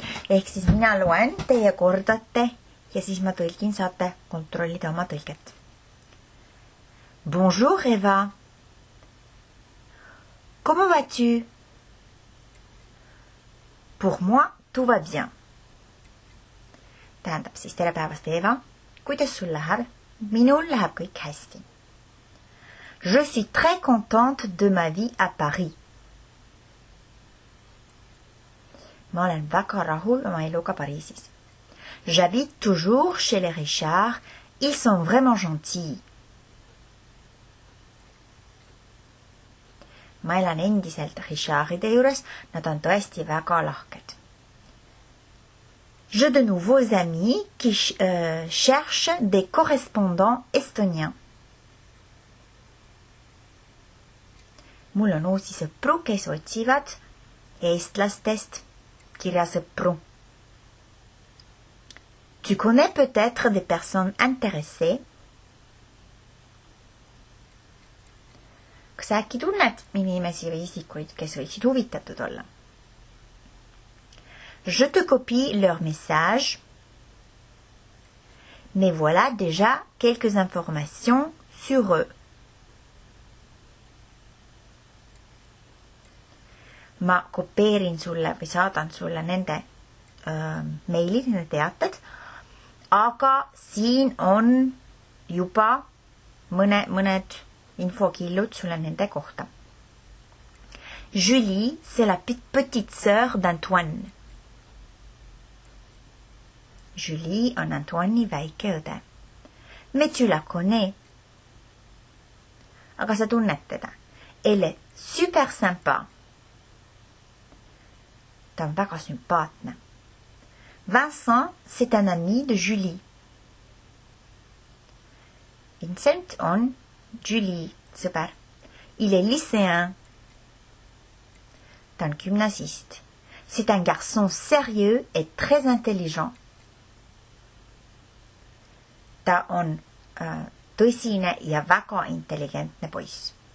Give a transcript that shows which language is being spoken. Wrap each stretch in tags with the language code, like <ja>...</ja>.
<et>Ehk siis mina loen, teie kordate ja siis ma tõlgin, saate kontrollida oma tõlget.</et> <fr>Bonjour Eva. Comment vas-tu? Pour moi, tout va bien.</fr> <et>Tähendab siis tere päevast Eva. Kuidas sul läheb? Minul läheb kõik hästi.</et> <fr>Je suis très contente de ma vie à Paris.</fr> <et>Ma olen väga rahul oma eluga Pariisis.</et> <fr>J'habite toujours chez les Richards. Ils sont vraiment gentils.</fr> <et>Ma elan endiselt Richardide juures. Nad on tõesti väga lahked.</et> <fr>J'ai de nouveaux amis qui cherchent des correspondants estoniens.</fr> <et>Mul on uusi sõpru, kes otsivad eestlastest kirjasõpru.</et> <fr>Tu connais peut-être des personnes intéressées?</fr> <et>Kas äkki tunned inimesi või isikuid, kes võiksid huvitatud olla?</et> <fr>Je te copie leur message, mais voilà déjà quelques informations sur eux.</fr> <et>Ma kopeerin sulle või saadan sulle nende meilid, nende teated, aga siin on juba mõned infokillud sulle nende kohta.</et> <fr>Julie, c'est la petite sœur d'Antoine.</fr> <et>Julie on Antoine'i väike õde.</et> <fr>Mais tu la connais.</fr> <et>Aga sa tunned teda.</et> <fr>Elle est super sympa.</fr> <et>Ta on väga sümpaatne.</et> <fr>Vincent, c'est un ami de Julie.</fr> <et>Vincent on Julie sõber.</et> <fr>Il est lycéen.</fr> <et>Ta on gümnasist.</et> <fr>C'est un garçon sérieux et très intelligent.</fr> <et>Ta on tõsine ja väga intelligentne poiss.</et>